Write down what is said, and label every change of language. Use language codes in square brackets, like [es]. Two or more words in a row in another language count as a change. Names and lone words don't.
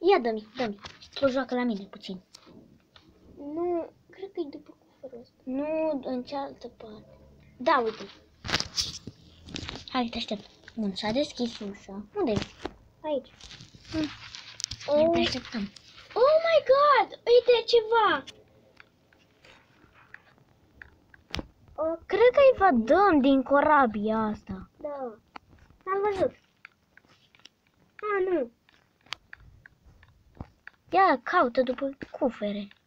[ro] Ia dă-mi. Tu joacă la mine puțin. Nu, cred că e după cufărul ăsta. Nu, în cealaltă parte. Da, uite. Hai, te aștept. Bun, s-a deschis ușa. Unde ești? Aici. Hai, te așteptăm. [en] Oh my god! [ro] Uite ceva! Cred că îi vadăm din corabia asta. Da. Am văzut. Nu. Ia, caută după cufere.